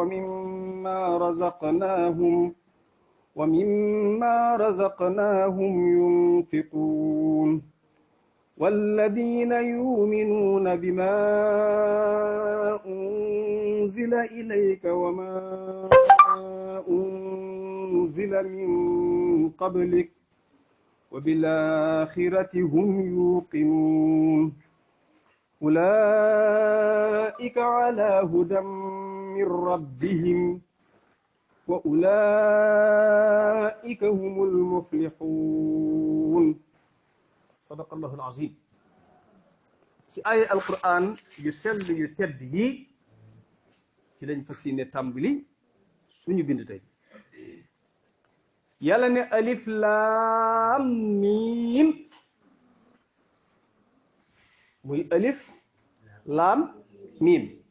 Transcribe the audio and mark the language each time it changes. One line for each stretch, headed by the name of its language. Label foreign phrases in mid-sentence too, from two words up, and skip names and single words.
Arabic: ومما رزقناهم ينفقون والذين يؤمنون بما أنزل إليك وما أنزل من قبلك وبالآخرة هم يوقنون أولئك على هدى من ربهم وأولئك هم المفلحون صدق الله العظيم
Wolof: ci ay alquran yu sell yu tedd yi ci lañ fas yéene tàmbali suñu bind tey yàlla ne
Arabic: ألف لام ميم
Wolof: muy
Arabic: ألف لام ميم